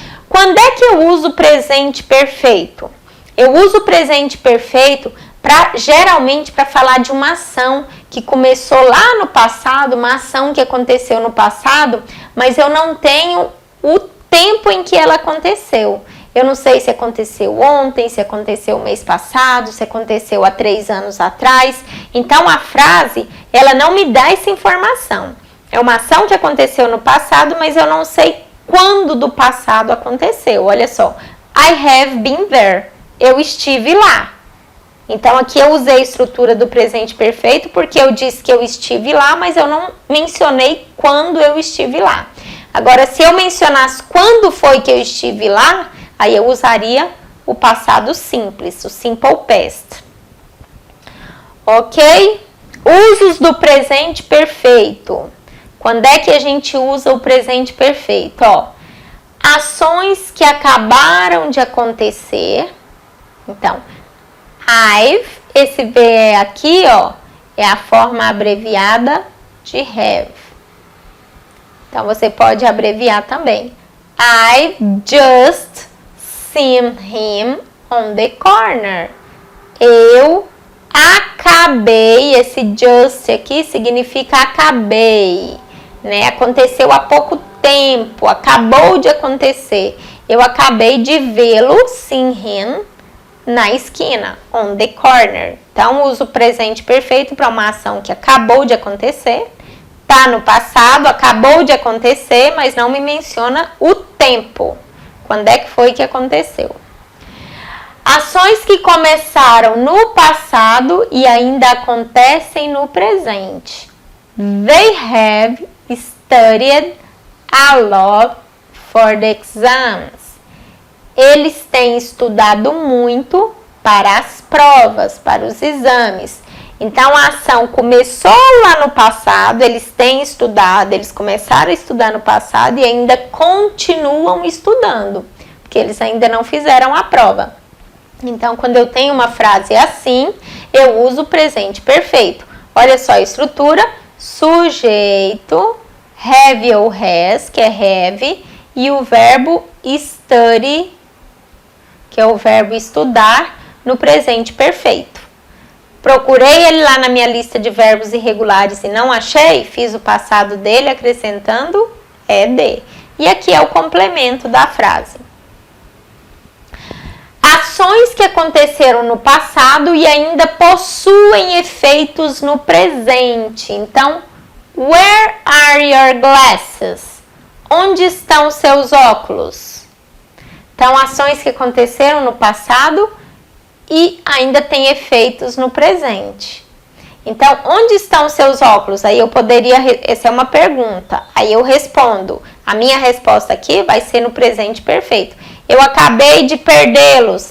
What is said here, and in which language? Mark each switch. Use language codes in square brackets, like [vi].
[pt] Quando é que eu uso o presente perfeito? Eu uso o presente perfeito geralmente para falar de uma ação que começou lá no passado, uma ação que aconteceu no passado, mas eu não tenho o tempo em que ela aconteceu. Eu não sei se aconteceu ontem, se aconteceu o mês passado, se aconteceu há 3 anos atrás. Então, a frase, ela não me dá essa informação. É uma ação que aconteceu no passado, mas eu não sei quando do passado aconteceu. Olha só, [en] I have been there. [pt] Eu estive lá. Então, aqui eu usei a estrutura do presente perfeito porque eu disse que eu estive lá, mas eu não mencionei quando eu estive lá. Agora, se eu mencionasse quando foi que eu estive lá, aí eu usaria o passado simples, o simple past. Ok? Usos do presente perfeito. Quando é que a gente usa o presente perfeito? Ó, ações que acabaram de acontecer. Então, I've, esse V aqui, ó, é a forma abreviada de have. Então, você pode abreviar também. [en] I've just seen him on the corner. [pt] Eu acabei, esse just aqui significa acabei, né? Aconteceu há pouco tempo, acabou de acontecer. Eu acabei de vê-lo, [en] seen him, [pt] na esquina, [en] on the corner. [pt] Então, uso o presente perfeito para uma ação que acabou de acontecer. Tá no passado, acabou de acontecer, mas não me menciona o tempo. Quando é que foi que aconteceu? Ações que começaram no passado e ainda acontecem no presente. [en] They have studied a lot for the exams. [pt] Eles têm estudado muito para as provas, para os exames. Então, a ação começou lá no passado, eles têm estudado, eles começaram a estudar no passado e ainda continuam estudando, porque eles ainda não fizeram a prova. Então, quando eu tenho uma frase assim, eu uso o presente perfeito. Olha só a estrutura: sujeito, have ou has, que é have, e o verbo study, que é o verbo estudar, no presente perfeito. Procurei ele lá na minha lista de verbos irregulares e não achei, fiz o passado dele acrescentando ed. E aqui é o complemento da frase. Ações que aconteceram no passado e ainda possuem efeitos no presente. Então, [en] where are your glasses? [pt] Onde estão seus óculos? Então, ações que aconteceram no passado e ainda tem efeitos no presente. Então, onde estão seus óculos? Aí eu poderia, essa é uma pergunta, aí eu respondo, A minha resposta aqui vai ser no presente perfeito. Eu acabei de perdê-los.